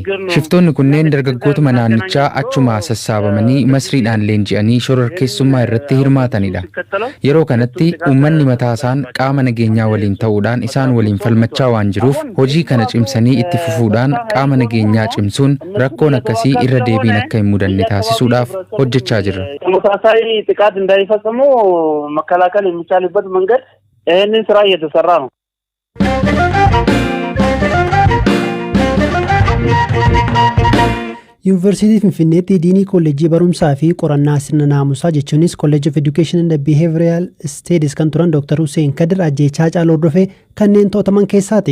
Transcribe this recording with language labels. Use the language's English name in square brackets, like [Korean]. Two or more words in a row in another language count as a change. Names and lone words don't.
[Oromo] Shiftoonni kunneen dargaggootuma naannichaa achumaa sassaabamanii masriidhaan leenji'anii shororkeessummaa irratti hirmaatanidha. Yeroo kanatti uummanni mataasaan qaama nageenyaa waliin ta'uudhaan isaan waliin falmachaa waan jiruuf hojii kana cimsanii itti fufuudhaan qaama nageenyaa cimsuun rakkoon akkasii irra deebiin akka hin mudanne taasisuudhaaf hojjechaa jirra. [Amharic] ተመሳሳይ ጥቃት እንዳይፈጽሙ መከላከል የሚቻልበት መንገድ ይህንን ስራ እየተሰራ ነው. [Oromo] Yuunivarsiitii Finfinneetti diinii kolleejjii barumsaa fi qorannaa sirna naamusaa jechuunis [English] College of Education and Behavioral Studies [Oromo] kan turan Dr. Hussein Kadir ajjeechaa Haacaaluu hordofee kanneen to'ataman keessaati.